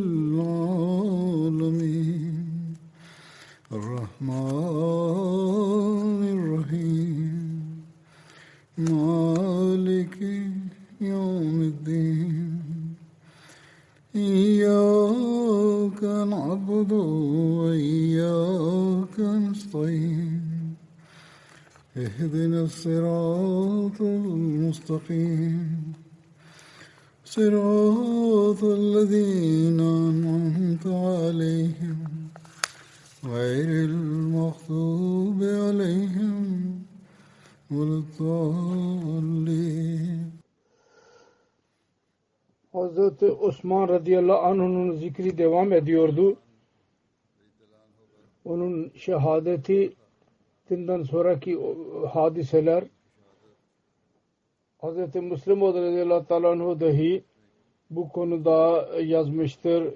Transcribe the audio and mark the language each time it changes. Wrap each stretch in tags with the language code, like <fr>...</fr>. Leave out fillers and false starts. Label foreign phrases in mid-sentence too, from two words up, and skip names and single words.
<ar>العالمين الرحمن الرحيم مالك يوم الدين إياك نعبد وإياك نستعين اهدنا الصراط المستقيم صراط الذين أنعمت عليهم غير المغضوب عليهم ولا الضالين.</ar> <tr>Hazreti Osman</tr> <ar>رضي الله عنه'ın</ar> <tr>zikri devam ediyordu. Onun şehadetinden sonraki hadiseler, Hazreti Müslim</tr> <ar>رضي الله عنه</ar> <tr>dahi bu konuda yazmıştır.</tr>